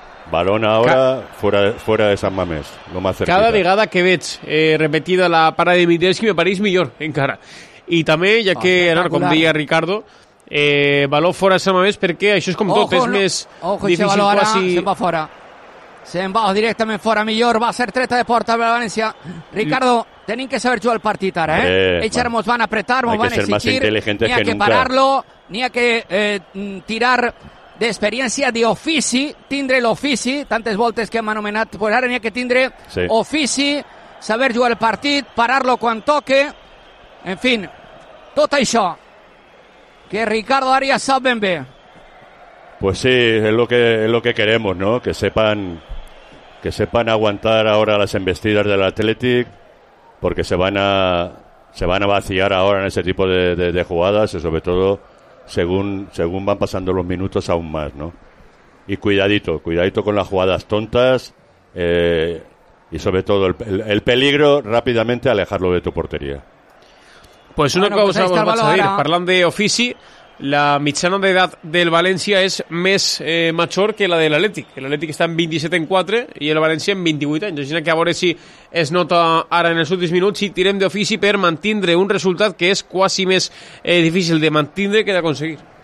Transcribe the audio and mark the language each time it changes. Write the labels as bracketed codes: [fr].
[es] Balón ahora fuera de San Mamés, lo más cerquita. [ca] Cada vegada que veig repetida la parada de Dimitrievski me pareix millor, encara. I també, ja que, com deia Ricardo, balón fora de San Mamés, perquè això és com tot, és més difícil quasi... Se'n va fora. Se'n va directament fora, millor. Va ser treta de porta per València. Ricardo, tenim que saber jugar el partit ara, eh? Ells ara mos van apretar, mos van exigir. N'hi ha que pararlo, n'hi ha que tirar... d'experiència, d'ofici, tindre l'ofici, tantes voltes que hem anomenat, però ara n'hi ha que tindre ofici, saber jugar el partit, parar-lo quan toque, en fi, tot això, que Ricardo Arias sap ben bé. [es] Pues sí, es lo que queremos, ¿no? Que sepan aguantar ahora las embestidas del Athletic, porque se van a vaciar ahora en ese tipo de jugadas, y sobre todo Según van pasando los minutos, aún más, ¿no? Y cuidadito con las jugadas tontas, y sobre todo el peligro, rápidamente alejarlo de tu portería. Pues una cosa vamos a decir, [ca] parlant de ofici, la mitjana d'edat del València és més major que la de l'Atlètic. L'Atlètic està en 27-4 i el València en 28 anys. Imagina que a veure si es nota ara en els últims minuts, si tirem d'ofici per mantindre un resultat que és quasi més difícil de mantindre que d'aconseguir.